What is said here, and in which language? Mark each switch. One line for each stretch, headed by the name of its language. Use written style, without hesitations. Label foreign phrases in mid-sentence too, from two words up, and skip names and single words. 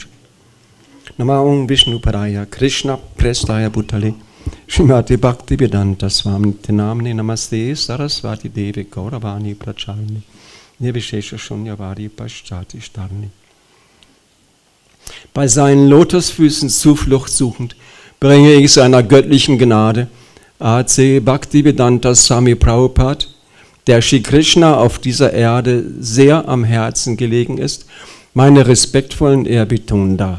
Sanskrit: Nama Om Vishnu Padaya Krishna Prestaya Bhutale Srimati Bhakti Vedanta Swami Namne Namaste Saraswati Devi Gauravani Prachalni Nirvishesha Shunyavadi Paschati Starni.
German: Bei seinen Lotusfüßen Zuflucht suchend bringe ich seiner göttlichen Gnade A.C. Bhaktivedanta Swami Prabhupada, der Shri Krishna auf dieser Erde sehr am Herzen gelegen ist, meine respektvollen Ehrbietungen dar.